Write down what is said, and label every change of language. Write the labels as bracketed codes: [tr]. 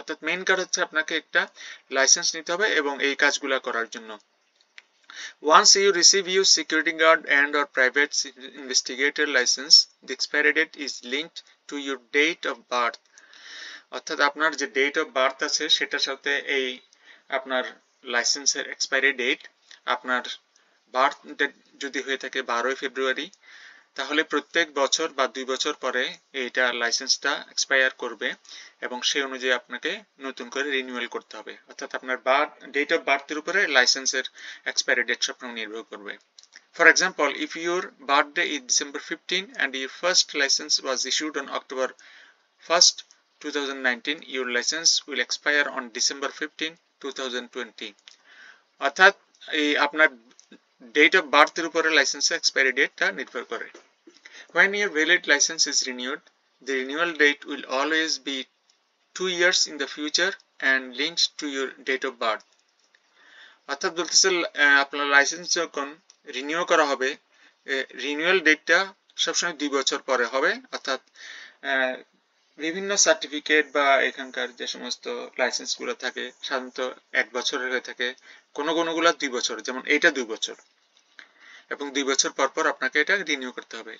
[bn] অর্থাৎ মেইন কাজ হচ্ছে আপনাকে একটা লাইসেন্স নিতে হবে এবং এই কাজগুলো করার জন্য। [en] Once you receive your security guard and or private investigator license, the expiry date is linked to your date of birth. [bn] অর্থাৎ আপনার যে ডেট অফ বার্থ আছে সেটার সাথে এই আপনার লাইসেন্সের এক্সপায়ারি ডেট, আপনার বার্থ ডেট যদি হয়ে থাকে 12 ফেব্রুয়ারি, তাহলে প্রত্যেক বছর বা 2 বছর পরে এইটা লাইসেন্সটা এক্সপায়ার করবে এবং সেই অনুযায়ী আপনাকে নতুন করে রিনিউয়াল করতে হবে। অর্থাৎ আপনার ডেট অফ বার্থের উপরে লাইসেন্সের এক্সপায়ারি ডেট সব নির্ভর করবে। [en] For example, if your birthday is December 15 and your first license was issued on October 1st, 2019, your license will expire on December 15, 2020. [bn] অর্থাৎ এই আপনার ডেট অফ বার্থের উপরে লাইসেন্সের এক্সপায়ারি ডেটটা নির্ভর করে। [en] When your valid license is renewed, the renewal date will always be 2 years in the future and linked to your date of birth. [bn] অর্থাৎ বলতেছে আপনার লাইসেন্স যখন রিনিউ করা হবে, রিনিউয়াল ডেটটা সবসময় 2 বছর পরে হবে। অর্থাৎ বিভিন্ন সার্টিফিকেট বা এখানকার যে সমস্ত লাইসেন্সগুলো থাকে সাধারণত 1 বছরের হয়ে থাকে, কোনোগুলো 2 বছর, যেমন এইটা 2 বছর, এবং 2 বছর পর পর আপনাকে এটা রিনিউ করতে হবে।